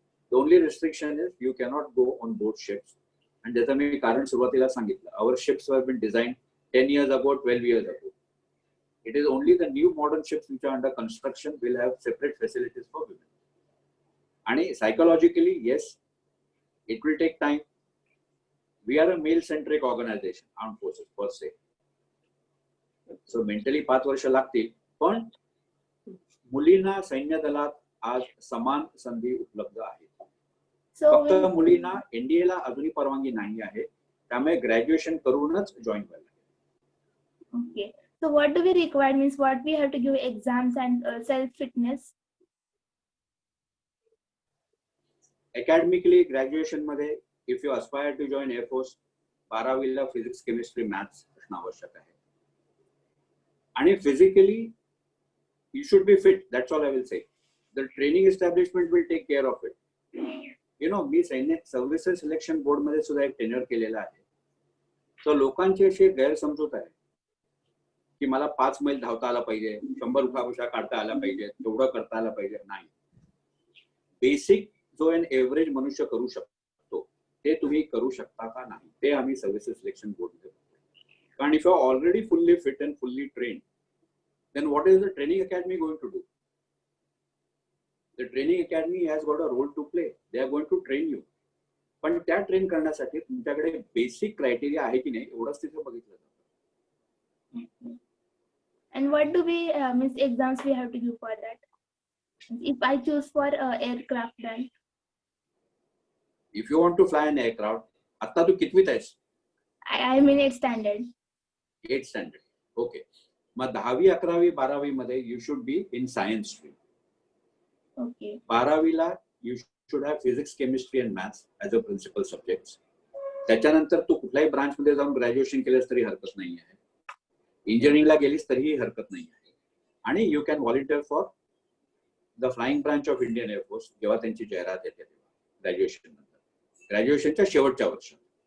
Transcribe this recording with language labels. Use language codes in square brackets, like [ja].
[en] The only restriction is you cannot go on board ships. And that's why [mr] कारण सुरुवातीला सांगितलं, [en] our ships have been designed 10 years ago, 12 years ago. It is only the new modern ships which are under construction will have separate facilities for women. And psychologically, yes, it will take time. We are a male-centric organization, armed forces per se. So mentally [mr] 5 वर्ष लागतील, पण मुलींना सैन्य दलात आज समान संधी उपलब्ध आहेत. फक्त मुलींना NDA ला अजूनही परवानगी नाही आहे, त्यामुळे ग्रॅज्युएशन करूनच जॉईन व्हायला लागेल. [en] Okay. So what do we require, means what we have to give exams and self-fitness? Academically, graduation मध्ये if you aspire to join Air Force, [mr] 12वीला physics, chemistry, maths असणं आवश्यक आहे. [en] आणि physically, you should be fit. That's all I will say. The training establishment will take care of it. [mr] मी सैनिक services selection board मध्ये सुद्धा एक tenure केलेला आहे. तर लोकांची अशी गैरसमजूत आहे की मला 5 मैल धावता आला पाहिजे, 100 उठाबशा काढता आला पाहिजे, तेवढं करता आला पाहिजे. नाही, बेसिक जो एन एव्हरेज मनुष्य करू शकतो ते तुम्ही करू शकता का नाही, ते आम्ही सर्व्हिसेस सिलेक्शन बोर्ड मध्ये बघतो. [en] कारण if you are already fully fit and fully trained, then what is the training academy going to do? The training academy has got a role to play. They are going to train you. [mr] पण त्या train करण्यासाठी तुमच्याकडे basic criteria आहे की नाही एवढंच तिथे बघितलं जातं. [en] And what do we means exams we have to give for that? If I choose for aircraft, then If you want to fly an aircraft, [mr] आता तू कितवीत आहेस? [en] I'm in 8th standard. 8th standard. Okay. [mr] मग 10वी, 11वी, 12वी मध्ये [en] you should be in science stream. Okay. 12वीला you should have physics, chemistry and maths as a principal subjects. [mr] त्याच्यानंतर तू कुठल्याही branch मध्ये जाऊन ग्रॅज्युएशन केलंस तरी हरकत नाही आहे. इंजिनिअरिंगला गेलीस तरीही हरकत नाही आहे. आणि [en] you can volunteer for the flying branch of Indian air force [mr] जेव्हा त्यांची जाहिरात येते तेव्हा ग्रॅज्युएशन नंतर, ग्रॅज्युएशनच्या शेवटच्या वर्षात.